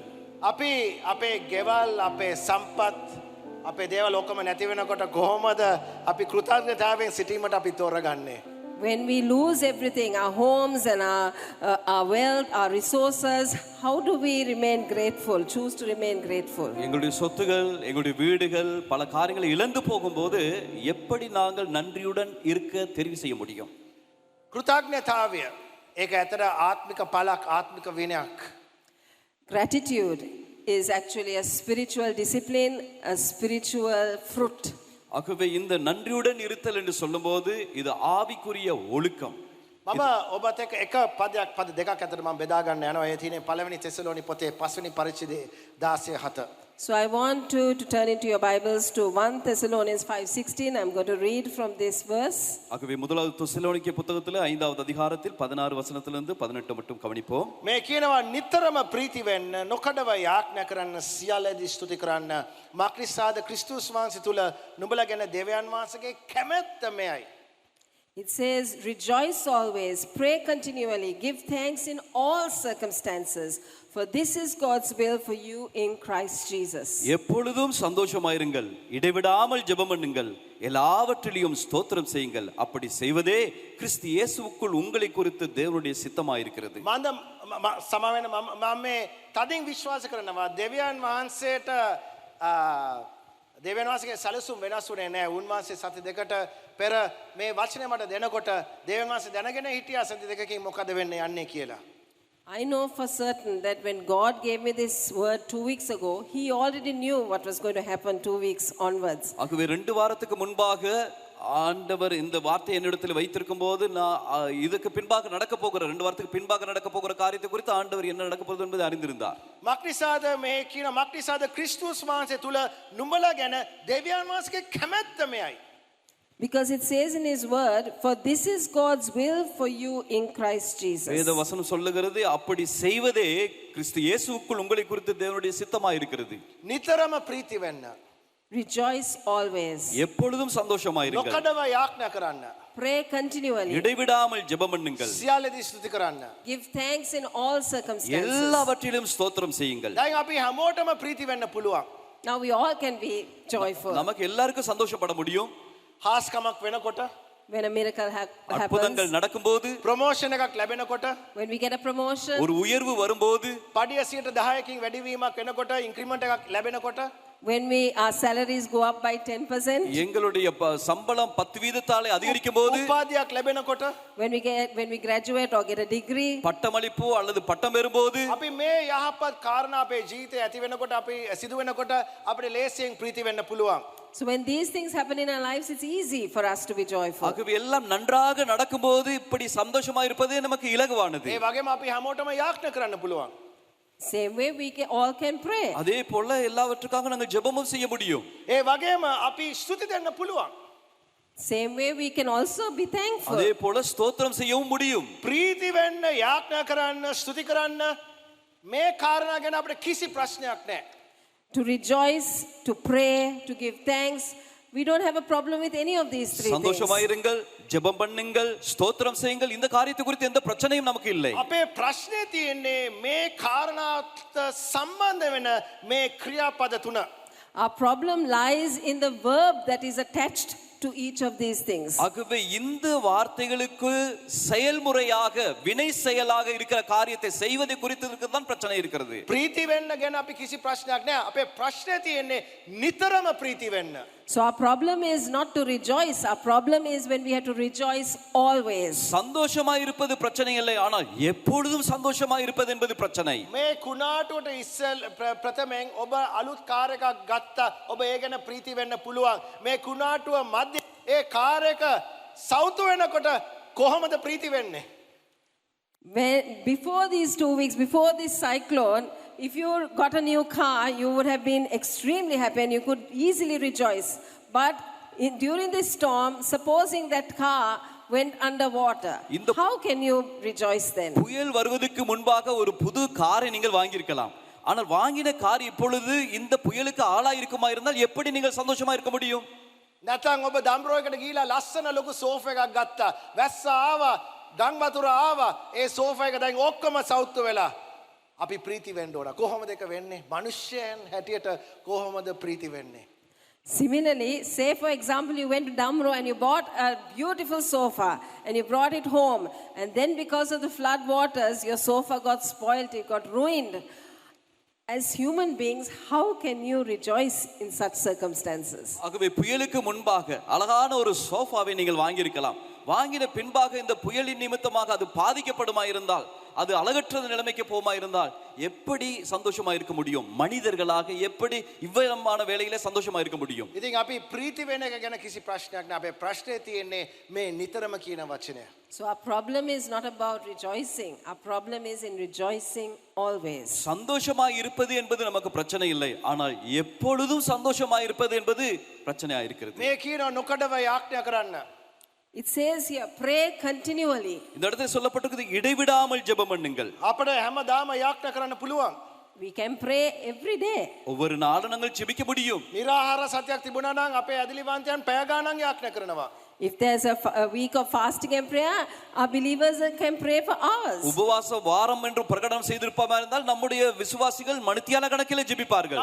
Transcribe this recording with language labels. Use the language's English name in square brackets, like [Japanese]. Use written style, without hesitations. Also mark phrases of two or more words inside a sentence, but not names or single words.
[Sinhala] අපි අපේ ගෙවල් අපේ සම්පත් අපේ දේවල් ඔක්කොම නැති වෙනකොට කොහොමද අපි කෘතඥතාවයෙන් සිටීමට අපි තෝරගන්නේ? [English] When we lose everything, our homes and our wealth, our resources, how do we remain grateful, choose to remain grateful? [Tamil] எங்களுடைய சொத்துகள், எங்களுடைய வீடுகள், பல காரியங்களை இழந்து போகும்போது எப்படி நாங்கள் நன்றியுடன் இருக்க தெரிவு செய்ய முடியும்? [Sinhala] කෘතඥතාවය ඒක ඇතර ආත්මික පලක් ආත්මික විනයක්. [English] Gratitude is actually a spiritual discipline, a spiritual fruit. [Tamil] ஆகவே இந்த நன்றியுடன் இருத்தல் என்று சொல்லும்போது இது ஆவிக்குரிய ஒழுக்கம். [Sinhala] මම ඔබත් එක්ක එක පද දෙකක් අතර මම බෙදා ගන්න යනවා. ඒ තියෙන්නේ පළවෙනි තෙසලෝනි පොතේ 5 වෙනි පරිච්ඡේදයේ 16:7. [English] So I want to turn into your Bibles to 1 Thessalonians 5:16. I'm going to read from this verse. [Tamil] ஆகவே முதலாவது தெசலோனிக்கே புத்தகத்தில் 5வது அதிகாரத்தில் 16 வசனத்திலிருந்து 18 மட்டும் கவனிப்போம். [Sinhala] මේ කියනවා නිතරම ප්‍රීති වෙන්න, නොකඩව යාඥා කරන්න, සියල්ලදී ස්තුති කරන්න. මාක්‍රිස්ාද ක්‍රිස්තුස් වහන්සේ තුල නුඹලා ගැන දෙවියන් වහන්සේගේ කැමැත්ත මෙයයි. [English] It says, rejoice always, pray continually, give thanks in all circumstances, for this is God's will for you in Christ Jesus. [Tamil] எப்பொழுதும் சந்தோஷமாயிருங்கள், இடைவிடாமல் ஜெபம் பண்ணுங்கள், எல்லாவற்றிலும் ஸ்தோத்திரம் செய்யுங்கள். அப்படி செய்வதே கிறிஸ்து இயேசுவுக்குள் உங்களை குறித்து தேவனுடைய சித்தமாயிருக்கிறது. [Sinhala] මන්ද සමාවෙන මම මේ තදින් විශ්වාස කරනවා දෙවියන් වහන්සේට දෙවියන් වහන්සේගේ සැලසුම් වෙනස් වුණේ නැහැ. උන්වහන්සේ සති දෙකට පෙර මේ වචනේ මට දෙනකොට දෙවියන් වහන්සේ දැනගෙන හිටියා සති දෙකකින් මොකද වෙන්නේ යන්නේ කියලා. [English] I know for certain that when God gave me this word 2 weeks ago, He already knew what was going to happen 2 weeks onwards. [Tamil] ஆகவே 2 வாரத்துக்கு முன்பாக ஆண்டவர் இந்த வார்த்தை என்னிடத்தில் வைத்திருக்கும் போது நான் இதுக்கு பின்பாக நடக்க போகிற 2 வாரத்துக்கு பின்பாக நடக்க போகிற காரியத்தை குறித்து ஆண்டவர் என்ன நடக்க போகுது என்பதை அறிந்திருந்தார். [Sinhala] මක්නිසාද මේ කියන මක්නිසාද ක්‍රිස්තුස් වහන්සේ තුල නුඹලා ගැන දෙවියන් වහන්සේගේ කැමැත්ත මෙයයි. [English] Because it says in His word, for this is God's will for you in Christ Jesus. [Tamil] வேத வசனம் சொல்லுகிறது அப்படி செய்வதே கிறிஸ்து இயேசுவுக்குள் உங்களை குறித்து தேவனுடைய சித்தமாய் இருக்கிறது. [Sinhala] නිතරම ප්‍රීති වෙන්න. [English] Rejoice always. [Tamil] எப்பொழுதும் சந்தோஷமாயிருங்கள். [Sinhala] නොකඩව යාඥා කරන්න. [English] Pray continually. [Tamil] இடைவிடாமல் ஜெபம் பண்ணுங்கள். [Sinhala] සියල්ලදී ස්තුති කරන්න. [English] Give thanks in all circumstances. [Tamil] எல்லாவற்றிலும் ஸ்தோத்திரம் செய்யுங்கள். [Sinhala] දැන් අපි හැමෝටම ප්‍රීති වෙන්න පුළුවන්. [English] Now we all can be joyful. [Tamil] நமக்கு எல்லாருக்கும் சந்தோஷப்பட முடியும். [Sinhala] හාස්කමක් වෙනකොට, [English] When a miracle happens, [Tamil] அற்புதங்கள் நடக்கும்போது, [Sinhala] ප්‍රොමෝෂන් එකක් ලැබෙනකොට, [English] when we get a promotion, [Tamil] ஒரு உயர்வு வரும்போது, [Sinhala] පඩිය 10%කින් වැඩිවීමක් වෙනකොට, ඉන්ක්‍රිමන්ට් එකක් ලැබෙනකොට, [English] when our salaries go up by 10%, [Tamil] எங்களுடைய சம்பளம் 10% அதிகரிக்கும் போது, [Sinhala] උපාධියක් ලැබෙනකොට, [English] when we graduate or get a degree, [Tamil] பட்டமளிப்பு அல்லது பட்டம் பெறும்போது, [Sinhala] අපි මේ යහපත් කාරණා අපේ ජීවිතේ ඇති වෙනකොට, අපි සිදු වෙනකොට අපිට ලේසියෙන් ප්‍රීති වෙන්න පුළුවන්. [English] so when these things happen in our lives, it's easy for us to be joyful. [Tamil] ஆகவே எல்லாம் நன்றாக நடக்கும்போது இப்படி சந்தோஷமா இருப்பதே நமக்கு இலகுவானது. [Sinhala] ඒ වගේම අපි හැමෝටම යාඥා කරන්න පුළුවන්. [English] Same way we all can pray. [Tamil] அதே போல எல்லாவற்றுக்காக நாங்கள் ஜெபமும் செய்ய முடியும். [Sinhala] ඒ වගේම අපි ස්තුති දෙන්න පුළුවන්. [English] Same way we can also be thankful. [Tamil] அதே போல ஸ்தோத்திரம் செய்யவும் முடியும். [Sinhala] ප්‍රීති වෙන්න, යාඥා කරන්න, ස්තුති කරන්න මේ කාරණා ගැන අපිට කිසි ප්‍රශ්නයක් නැහැ. [English] To rejoice, to pray, to give thanks, we don't have a problem with any of these three things. [Tamil] சந்தோஷமாயிருங்கள், ஜெபம் பண்ணுங்கள், ஸ்தோத்திரம் செய்யுங்கள். இந்த காரியத்தை குறித்து எந்த பிரச்சனையும் நமக்கு இல்லை. [Sinhala] අපේ ප්‍රශ්නේ තියෙන්නේ මේ කාරණාට සම්බන්ධ වෙන මේ ක්‍රියාපද තුන. [English] Our problem lies in the verb that is attached to each of these things. [Tamil] ஆகவே இந்த வார்த்தைகளுக்கு செயல்முறையாக வினை செயலாக இருக்கிற காரியத்தை செய்வதை குறித்து தான் பிரச்சனை இருக்கிறது. [Sinhala] ප්‍රීති වෙන්න ගැන අපි කිසි ප්‍රශ්නයක් නැහැ. අපේ ප්‍රශ්නේ තියෙන්නේ නිතරම ප්‍රීති වෙන්න. [English] So our problem is not to rejoice. Our problem is when we have to rejoice always. [Tamil] சந்தோஷமா இருப்பது பிரச்சனை இல்லை, ஆனால் எப்பொழுதும் சந்தோஷமா இருப்பது என்பது பிரச்சனை. [Sinhala] මේ කුණාටුවට ඉස්සෙල් ප්‍රථමයෙන් ඔබ අලුත් කාර් එකක් ගත්තා. ඔබ ඒ ගැන ප්‍රීති වෙන්න පුළුවන්. මේ කුණාටුව මැද ඒ කාර් එක සවුතු වෙනකොට කොහොමද ප්‍රීති වෙන්නේ? [English] Before these 2 weeks, before this cyclone, if you got a new car, you would have been extremely happy and you could easily rejoice. But during this storm, supposing that car went underwater, how can you rejoice then? [Tamil] புயல் வருவதற்கு முன்பாக ஒரு புது காரை நீங்கள் வாங்கியிருக்கலாம். ஆனால் வாங்கின கார் இப்பொழுது இந்த புயலுக்கு ஆளாயிருக்குமா இருந்தால் எப்படி நீங்கள் சந்தோஷமா இருக்க முடியும்? [Sinhala] නැත්නම් ඔබ දම්රෝයකට ගිහිලා ලස්සන ලොකු සෝෆා එකක් ගත්තා. වැස්ස ආවා, ගම් වතුර ආවා. ඒ සෝෆා එක දැන් ඔක්කොම සවුත්තු වෙලා. අපි ප්‍රීති වෙන්න ඕන. කොහොමද ඒක වෙන්නේ? මිනිස්යන් හැටියට කොහොමද ප්‍රීති වෙන්නේ? [English] Similarly, say for example you went to Damro and you bought a beautiful sofa and you brought it home, and then because of the flood waters your sofa got spoiled, it got ruined. As human beings, how can you rejoice in such circumstances? [Tamil] ஆகவே புயலுக்கு முன்பாக அழகான ஒரு சோஃபாவை நீங்கள் வாங்கியிருக்கலாம். வாங்கின பின்பாக இந்த புயலின் நிமித்தமாக அது பாதிக்கப்படுமா இருந்தால் அது அழகற்ற நிலைமைக்கு போமா இருந்தால் எப்படி சந்தோஷமா இருக்க முடியும்? மனிதர்களாக எப்படி இவ்விதமான வேலையில சந்தோஷமா இருக்க முடியும்? [Sinhala] ඉතින් අපි ප්‍රීති වෙන එක ගැන කිසි ප්‍රශ්නයක් නෑ. අපේ ප්‍රශ්නේ තියෙන්නේ මේ නිතරම කියන වචනය. [English] So our problem is not about rejoicing. Our problem is in rejoicing always. [Tamil] சந்தோஷமா இருப்பது என்பது நமக்கு பிரச்சனை இல்லை, ஆனால் எப்பொழுதும் சந்தோஷமா இருப்பது என்பது பிரச்சனையா இருக்கிறது. [Sinhala] මේ කියනවා නොකඩව යාඥා කරන්න. [English] It says here, pray continually. [Tamil] இந்த இடத்துல சொல்லப்பட்டிருக்குது இடைவிடாமல் ஜெபம் பண்ணுங்கள். [Sinhala] අපිට හැමදාම යාඥා කරන්න පුළුවන්. [English] We can pray every day. [Tamil] ஒவ்வொரு நாளும் நாங்கள் ஜெபிக்க முடியும். [Sinhala] निराहाර සතියක් තිබුණා නම් අපේ ඇදලිවන්තයන් පැය ගාණක් යාඥා කරනවා. [English] If there's a week of fasting and prayer, our believers can pray for hours. [Tamil] உபவாச வாரம் என்று பிரகடனம் செய்திருப்போமா இருந்தால் நம்முடைய விசுவாசிகள் மணித்தியால கணக்கிலே ஜெபிப்பார்கள்.